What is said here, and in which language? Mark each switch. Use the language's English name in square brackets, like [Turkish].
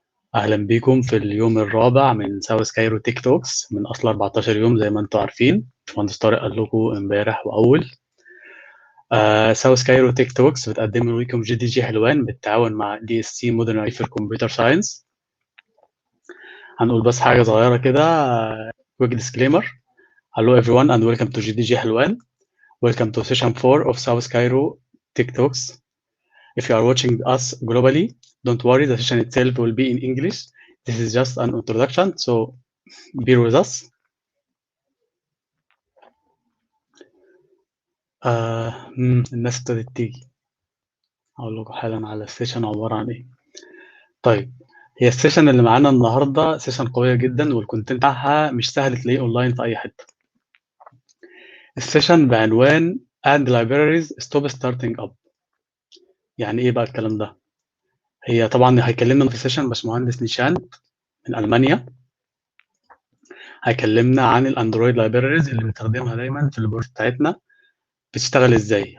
[Arabic] اهلا بيكم في اليوم الرابع من ساوث كايرو تيك توكس من اصل 14 يوم زي ما انتم عارفين. باشمهندس طارق قال لكم امبارح واول. ساوث كايرو تيك توكس بتقدم لكم جي دي جي حلوان بالتعاون مع دي اس سي مودرن في الكمبيوتر ساينس. هنقول بس حاجة صغيرة كده. [English] quick disclaimer. Hello everyone and welcome to GDG Helwan. Welcome to session 4 of South Cairo TikToks. If you are watching us globally, don't worry, the session itself will be in English. This is just an introduction, so bear with us. [Arabic] الناس ابتدت تيجي. هقول لكم حالا على السيشن عبارة عن ايه. طيب هي السيشن اللي معانا النهارده سيشن قوية جدا والكونتنت بتاعها مش سهل تلاقيه اونلاين في اي حتة. السيشن بعنوان [English] and libraries stop starting up. [Arabic] يعني ايه بقى الكلام ده؟ هي طبعا هيكلمنا في السيشن باشمهندس نيشان من المانيا. هيكلمنا عن الاندرويد لايبريز اللي بنستخدمها دايما في البروجكت بتاعتنا بتشتغل ازاي.